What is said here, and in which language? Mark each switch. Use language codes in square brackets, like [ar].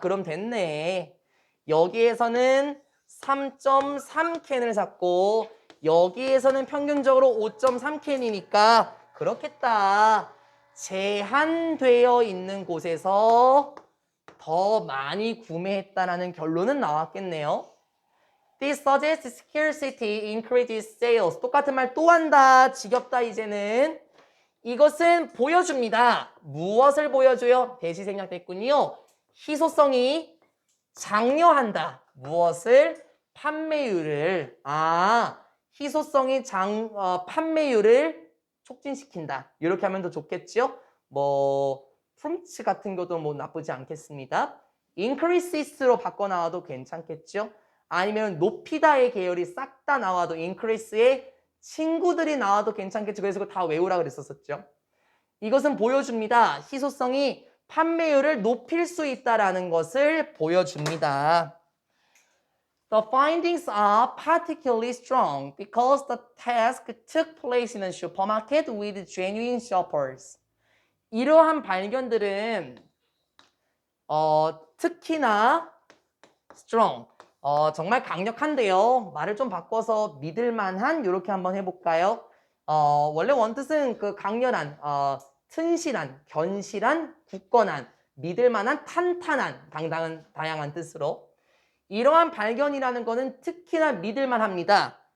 [ko] 그럼 됐네. 여기에서는 3.3캔을 샀고 여기에서는 평균적으로 5.3캔이니까 그렇겠다. 제한되어 있는 곳에서 더 많이 구매했다라는 결론은 나왔겠네요. [en] This suggests scarcity increases sales. [ko] 똑같은 말 또 한다. 지겹다 이제는. 이것은 보여줍니다. 무엇을 보여줘요? 대시 생략됐군요. 희소성이 장려한다. 무엇을? 판매율을. 희소성이 판매율을 촉진시킨다. 이렇게 하면 더 좋겠죠? 프롬츠 같은 것도 나쁘지 않겠습니다. increases로 바꿔 나와도 괜찮겠죠? 아니면 높이다의 계열이 싹 다 나와도 increase의 친구들이 나와도 괜찮겠죠? 그래서 그거 다 외우라 그랬었죠. 이것은 보여줍니다. 희소성이 판매율을 높일 수 있다라는 것을 보여줍니다. [en] The findings are particularly strong because the task took place in a supermarket with genuine shoppers. [ko] 이러한 발견들은 특히나 strong, 정말 강력한데요. 말을 좀 바꿔서 믿을만한 이렇게 한번 해볼까요? 원래 원뜻은 그 강렬한, 튼실한, 견실한, 굳건한, 믿을만한, 탄탄한, 다양한 뜻으로 이러한 발견이라는 거는 특히나 믿을만합니다.